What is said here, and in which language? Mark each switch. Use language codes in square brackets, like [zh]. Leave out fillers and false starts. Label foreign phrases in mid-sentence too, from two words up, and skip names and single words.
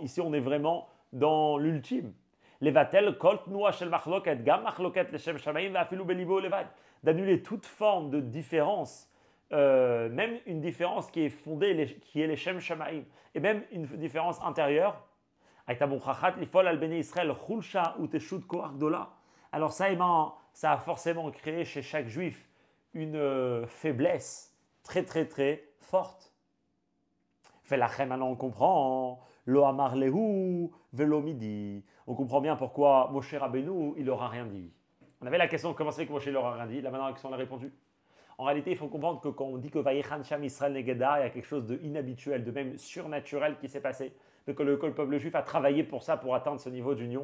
[fr] Ici, on est vraiment dans l'ultime. D'annuler toute forme de différence, même une différence qui est fondée, qui est les [he] שם שמים, [fr] et même une différence intérieure. Alors ça a forcément créé chez chaque juif une faiblesse très très très forte. Maintenant on comprend, [arc] לא אמר להו ולא מידי. [fr] On comprend bien pourquoi Moshe Rabbeinu il n'aura rien dit. On avait la question comment c'est que Moshe n'aura rien dit, là maintenant la question on l'a répondu. En réalité, il faut comprendre que quand on dit que [he] ויחן שם ישראל נגד ההר, [fr] il y a quelque chose d'inhabituel, de même surnaturel qui s'est passé. Donc que le peuple juif a travaillé pour ça, pour atteindre ce niveau d'union.